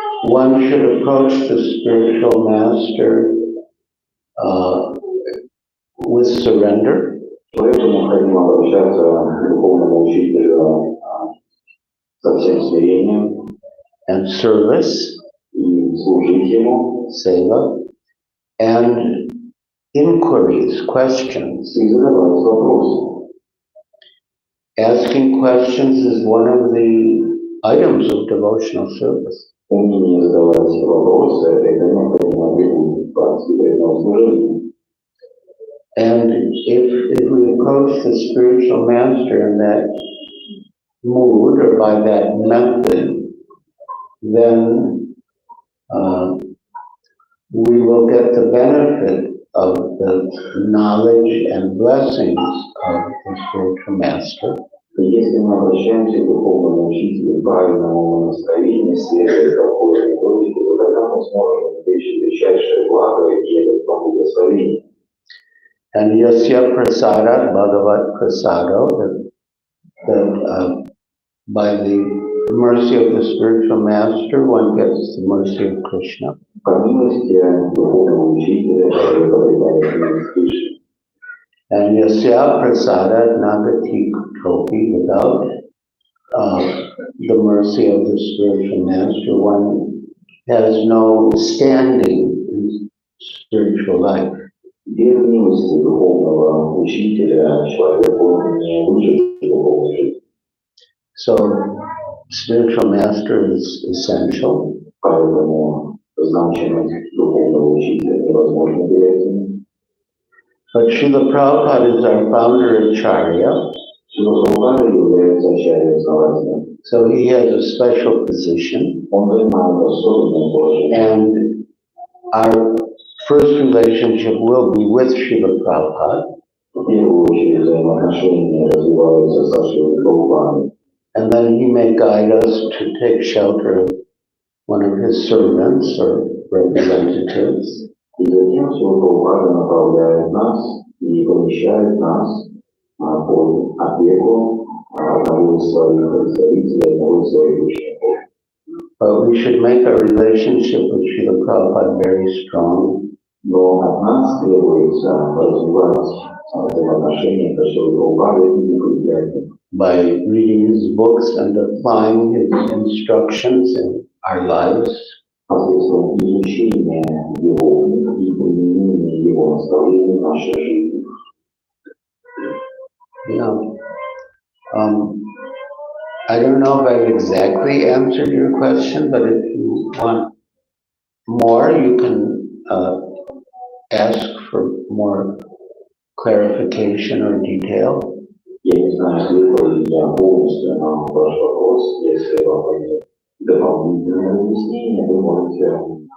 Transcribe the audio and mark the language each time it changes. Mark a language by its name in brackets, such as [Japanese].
[English] One should approach the spiritual master with surrender [Russian] Поэтому необходимо обращаться к духовному учителю со всем смирением [English] and service, [Russian] и служить ему, [English] seva, and inquiries, questions. [Russian] и задавать вопросы. [English] Asking questions is one of the items of devotional service. [Russian] Умение задавать вопросы – это необходимо атрибут практики преданного служения. [English] And if we approach the spiritual master in that mood or by that method, then we will get the benefit of the knowledge and blessings of the spiritual master. [Russian] И если мы обращаемся к духовному учителю в правильном настроении, следуя такой методике, то тогда мы сможем получить величайшее благо и это благословение. [English] And [Sanskrit] yasya prasada bhagavat prasado, [English] that by the mercy of the spiritual master, one gets the mercy of Krishna. [Russian] По милости духовного учителя, человек обретает милость Кришны. [English] And [Sanskrit] yasya prasada nagati kopi, [English] without the mercy of the spiritual master, one has no standing in spiritual life. [Russian] Без милости духовного учителя человеку не выжить в духовной жизни. [English] So, spiritual master is essential. [Russian] Поэтому значимость духовного учителя невозможно переоценить. [English] But Srila Prabhupada is our founder Acharya, [Russian] Шрила Прабхупада является ачарьей-основателем. [English] so he has a special position. [Russian] Он занимает особенное положение. [English] And our first relationship will be with Srila Prabhupada. [Russian] В первую очередь взаимоотношения развиваются со Шрилой Прабхупадой. [English] And then he may guide us to take shelter of one of his servants or representatives. [Russian] И затем Шрила Прабхупада направляет нас и помещает нас под опеку одного из своих представителей, одного из своих учеников. [English] But we should make our relationship with Srila Prabhupada very strong. [Russian] Но от нас требуется развивать взаимоотношения со Шрилой Прабхупадой и укреплять их. [English] By reading his books and applying his instructions in our lives. [Russian] Посредством изучения его и применения его наставлений в нашей жизни. [English] Yeah. I don't know if I've exactly answered your question, but if you want more, you can ask for more clarification or detail. [Russian] Я не знаю, ответил ли я полностью на ваш вопрос. Если вам будет дополнительное объяснение, вы можете